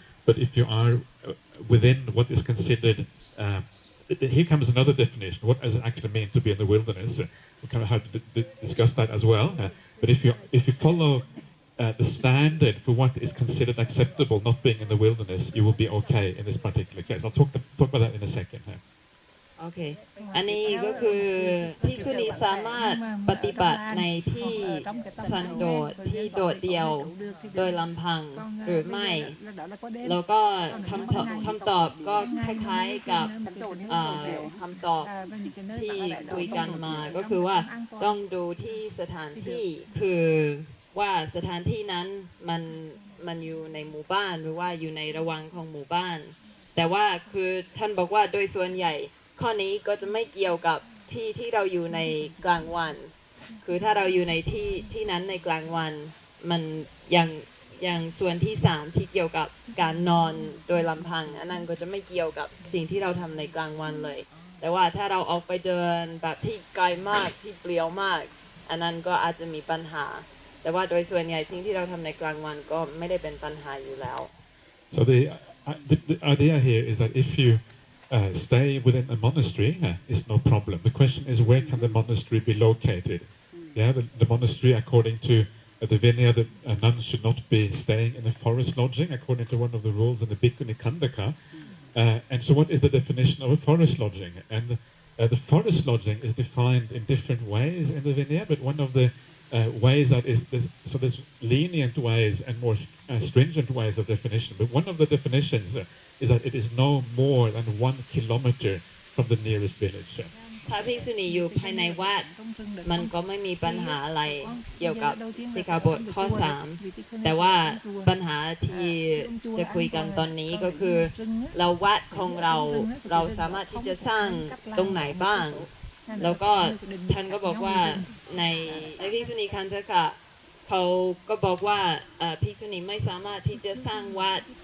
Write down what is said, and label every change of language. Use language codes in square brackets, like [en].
[en] But if you are within what is considered, here comes another definition. What does it actually mean to be in the wilderness? We kind of have to discuss that as well. But if you follow the standard for what is considered acceptable, not being in the wilderness, you will be okay in this particular case. I'll talk about that in a second. [th] โอเคอันนี้ก็คือภิกษุณีสามารถปฏิบัติในที่สันโดษที่โดดเดี่ยวโดยลำพังหรือไม่แล้วก็คำตอบก็คล้ายๆกับคำตอบที่คุยกันมาก็คือว่าต้องดูที่สถานที่คือว่าสถานที่นั้น มันอยู่ในหมู่บ้านหรือว่าอยู่ในระหว่างของหมู่บ้านแต่ว่าคือท่านบอกว่าโดยส่วนใหญ่ข้อนี้ก็จะไม่เกี่ยวกับที่เราอยู่ในกลางวัน คือถ้าเราอยู่ในที่นั้นในกลางวันมันอย่างส่วนที่3ที่เกี่ยวกับการนอนโดยลำพังอันนั้นก็จะไม่เกี่ยวกับสิ่งที่เราทำในกลางวันเลยแต่ว่าถ้าเราออกไปเดินแบบที่ไกลมากที่เปลี่ยวมากอันนั้นก็อาจจะมีปัญหาแต่ว่าโดยส่วนใหญ่สิ่งที่เราทำในกลางวันก็ไม่ได้เป็นปัญหาอยู่แล้ว [en] So the idea here is that if you stay within a monastery, it's no problem. The question is, where can the monastery be located? Yeah, the monastery, according to the Vinaya, the nuns should not be staying in a forest lodging, according to one of the rules in the Bhikkhuni Khandaka. And so what is the definition of a forest lodging? And the forest lodging is defined in different ways in the Vinaya, but one of the ways that is, there's lenient ways and more stringent ways of definition. But one of the definitions is that it is no more than 1 kilometer from the nearest village. [th] ถ้าภิกษุณีอยู่ภายในวัดมันก็ไม่มีปัญหาอะไรเกี่ยวกับสิกขาบทข้อ3แต่ว่าปัญหาที่จะคุยกันตอนนี้ก็คือเราวัดของเราสามารถที่จะสร้างตรงไหนบ้างแล้วก็ท่านก็บอกว่าในภิกษุณีคันธกะเขาก็บอกว่าภิกษุณีไม่สามารถที่จะสร้างวัด